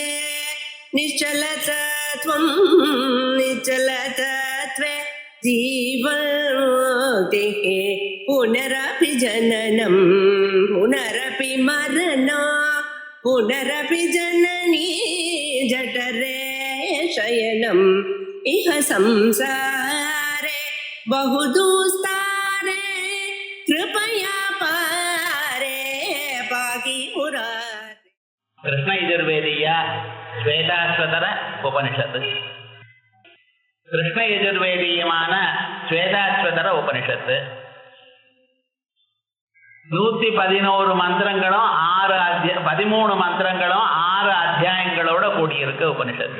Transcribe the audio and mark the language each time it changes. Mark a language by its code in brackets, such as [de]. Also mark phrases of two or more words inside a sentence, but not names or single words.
[sa] निश्चलतत्वं निश्चलतत्वे जीवन्मुक्तिः पुनरपि जननं पुनरपि मरणं पुनरपि जननी जठरे शयनम् इह संसारे बहुदुस्तारे कृपया पारे पाहि मुरारे. [ta] கிருஷ்ண யஜுர்வேதிய ஸ்வேதாஸ்வதர உபனிஷத்து. கிருஷ்ண யஜுர்வேதியமான ஸ்வேதாஸ்வதர உபனிஷத்து 111 மந்திரங்களும் 13 மந்திரங்களும் 6 அத்தியாயங்களோட கூடியிருக்கு உபனிஷத்து.